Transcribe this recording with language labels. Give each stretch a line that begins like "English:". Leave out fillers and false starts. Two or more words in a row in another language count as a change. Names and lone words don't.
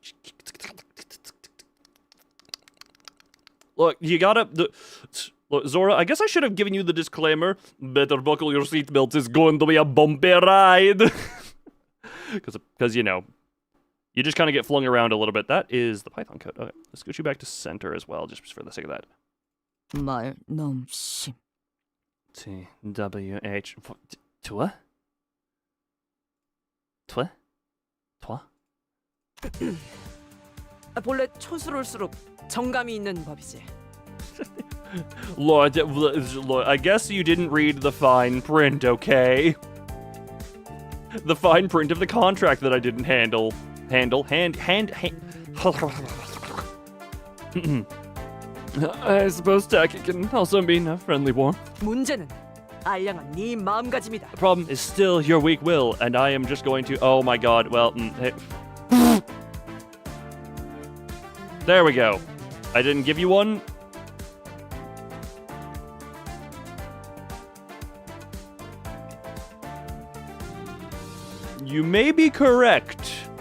English: Look, you gotta... Look, Zora, I guess I should have given you the disclaimer. Better buckle your seatbelts, it's going to be a bumpy ride. Because, you know, you just kind of get flung around a little bit. That is the Python code. Okay, let's scoot you back to center as well, just for the sake of that. 말 넘심. TWH. Toi? Toi? Toi?
Korean: 본래 촌스러울수록 정감이 있는 법이지.
English: Lord, I guess you didn't read the fine print, okay? The fine print of the contract that I didn't handle. I suppose tacky can also mean a friendly warmth.
Korean: 문제는 알량한 네 마음가짐이다.
English: The problem is still your weak will, and I am just going to... Oh my god, well... Hey. There we go. I didn't give you one. You may be correct.